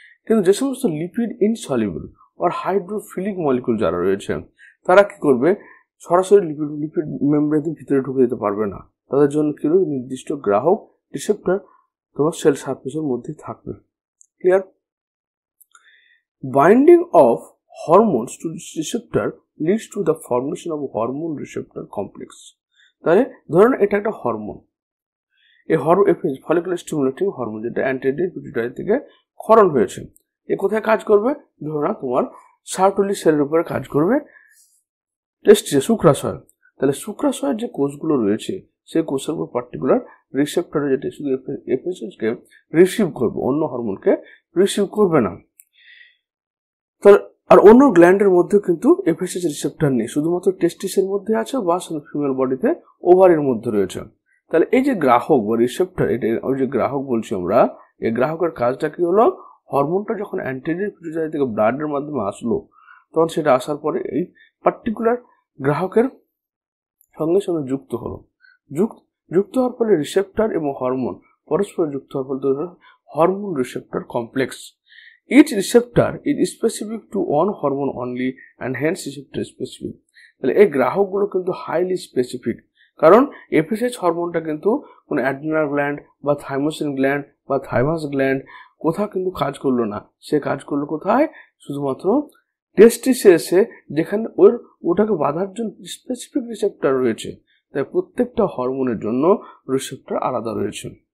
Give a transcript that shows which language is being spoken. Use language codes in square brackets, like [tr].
[bn] কিন্তু যে সমস্ত লিপিড ইনসলিউবল আর হাইড্রোফিলিক মলিকিউল যারা রয়েছে, তারা কি করবে? সরাসরি লিপিড মেমব্রেনের ভিতরে ঢুকে যেতে পারবে না। তাদের জন্য কি নির্দিষ্ট গ্রাহক রিসেপ্টর তোমার সেল সারফেসের মধ্যে থাকবে। Clear? [en] Binding of hormones to this receptor leads to the formation of a hormone receptor complex. [bn] তাহলে ধরুন এটা একটা হরমোন, এই ফলিকুলার স্টিমুলেটিং হরমোন যেটা অ্যান্টেরিয়র পিটুইটারি থেকে ক্ষরণ হয়েছে, এ কোথায় কাজ করবে? ধরো না তোমার সার্টোলি সেলের উপরে কাজ করবে, টেস্টিসে শুক্রাশয়। তাহলে শুক্রাশয়ের যে কোষগুলো রয়েছে, সেই কোষের উপর পার্টিকুলার রিসেপ্টর যেটা শুধু এফএসএইচকে রিসিভ করবে, অন্য হরমোনকে রিসিভ করবে না। আর অন্য গ্ল্যান্ডের মধ্যে কিন্তু এফএসএইচ রিসেপ্টর নেই, শুধুমাত্র টেস্টিসের মধ্যে আছে বা ফিমেল বডিতে ওভারির মধ্যে রয়েছে। তাহলে এই যে গ্রাহক বা রিসেপ্টর, এটা ওই যে গ্রাহক বলছি আমরা, এই গ্রাহকের কাজটা কি হলো? হরমোনটা যখন অ্যান্টেরিয়র পিটুইটারি থেকে ব্লাডের মাধ্যমে আসলো, তখন সেটা আসার পরে এই পার্টিকুলার গ্রাহকের সঙ্গে সঙ্গে যুক্ত হলো। যুক্ত হওয়ার ফলে রিসেপ্টর এবং হরমোন পরস্পর যুক্ত হওয়ার ফলে hormone receptor complex. [en] Each receptor is specific to one hormone only and hence receptor specific. [bn] তাহলে এই গ্রাহকগুলো কিন্তু হাইলি স্পেসিফিক, কারণ এফএসএইচ হরমোনটা কিন্তু কোনো অ্যাড্রিনাল গ্ল্যান্ড বা থাইমোসিন গ্ল্যান্ড বা থাইমাস গ্ল্যান্ড কোথাও কিন্তু কাজ করলো না। সে কাজ করলো কোথায়? শুধুমাত্র টেস্টিসে যেখানে ওটাকে বাধার জন্য স্পেসিফিক রিসেপ্টর রয়েছে, তাই প্রত্যেকটা হরমোনের জন্য রিসেপ্টর আলাদা রয়েছে।